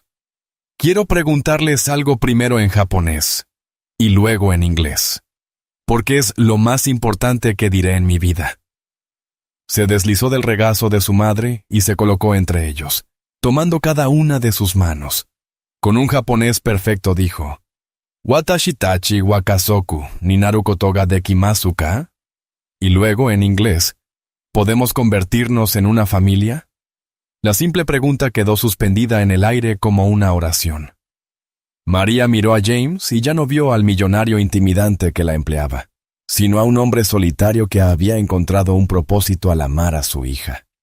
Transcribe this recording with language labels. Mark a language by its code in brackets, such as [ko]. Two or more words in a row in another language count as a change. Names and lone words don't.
[es] Quiero preguntarles algo primero en japonés, y luego en inglés, porque es lo más importante que diré en mi vida. Se deslizó del regazo de su madre y se colocó entre ellos, tomando cada una de sus manos. Con un japonés perfecto dijo, [ja] 私たちは家族になることができますか? [es] Y luego, en inglés, ¿podemos convertirnos en una familia? La simple pregunta quedó suspendida en el aire como una oración. María miró a James y ya no vio al millonario intimidante que la empleaba, sino a un hombre solitario que había encontrado un propósito al amar a su hija.